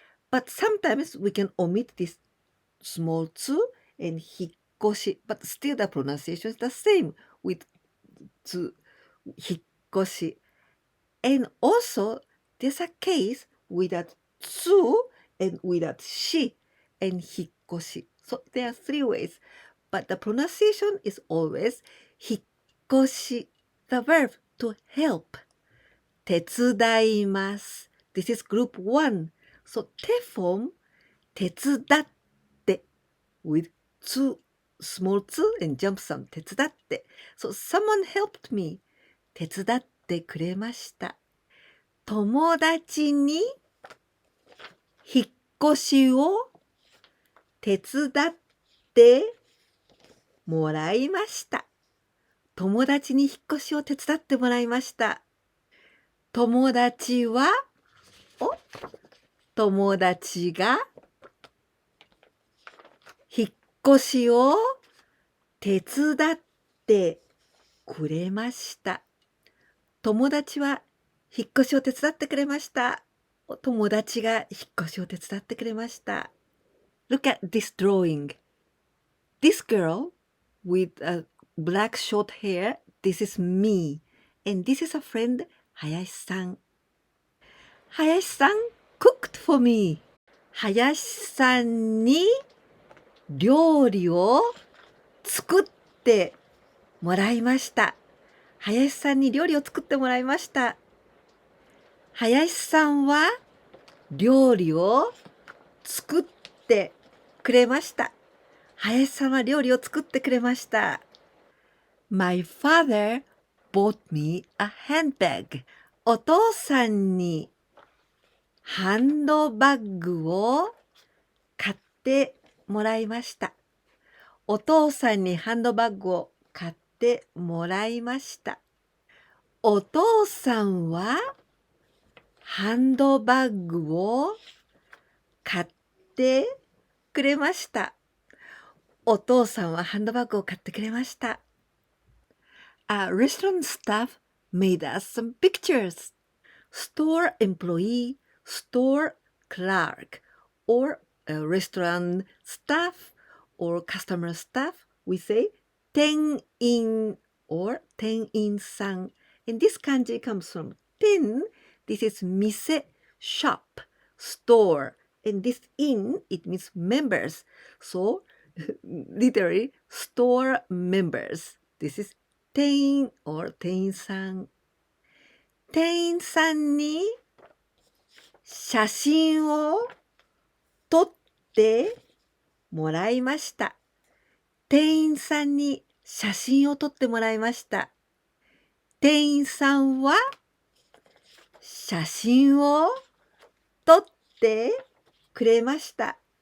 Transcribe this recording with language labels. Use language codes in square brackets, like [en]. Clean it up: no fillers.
[en] But sometimes we can omit this small tsu and 引っ越し, but still the pronunciation is the same with tsu, 引っ越し. And also, there's a case without tsu and without shi and 引っ越し. So there are three ways, but the pronunciation is always 引っ越し. The verb to help 手伝います。 This is group 1. So, 手form 手伝って with two small 2 and jump sound 手伝って。 So, someone helped me [ja] 手伝ってくれました。友達に引っ越しを手伝ってもらいました。友達に引っ越しを手伝ってもらいました。友達は、友達が引っ越しを手伝ってくれました。友達は引っ越しを手伝ってくれました。友達が引っ越しを手伝ってくれました。 [en] Look at this drawing. This girl with a black short hair, this is me. And this is a friend, 林さん。 林さん cooked for me. [ja] 林さんに料理を作ってもらいました。林さんに料理を作ってもらいました。林さんは料理を作ってくれました。林さんは料理を作ってくれました。 [en] My father bought me a handbag. [ja] お父さんにハンドバッグを買ってもらいました。お父さんにハンドバッグを買ってもらいました。お父さんはハンドバッグを買ってくれました。お父さんはハンドバッグを買ってくれました。 [en] A restaurant staff made us some pictures. Store employee, store clerk, or a restaurant staff or customer staff, we say 店員 or 店員さん. And this kanji comes from 店. This is 店, shop, store. And this in, it means members. So, literally, store members. This is 店員 or 店員さん。 [ja] 店員さんに写真を撮ってもらいました。店員さんに写真を撮ってもらいました。店員さんは写真を撮ってくれました。